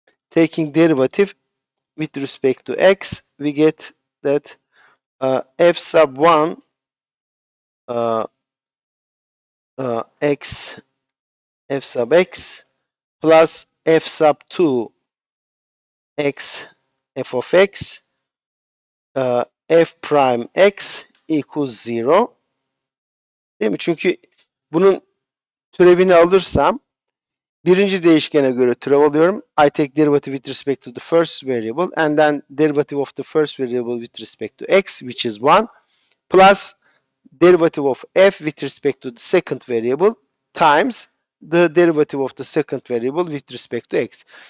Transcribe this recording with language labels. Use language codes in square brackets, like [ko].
[en] Taking derivative with respect to x, we get that f sub 1 x, f sub x plus f sub 2 x, f of x, f prime x equals 0. [tr] Değil mi? Çünkü bunun türevini alırsam birinci değişkene göre türev alıyorum. [en] I take derivative with respect to the first variable and then derivative of the first variable with respect to x, which is 1, plus derivative of f with respect to the second variable times the derivative of the second variable with respect to x.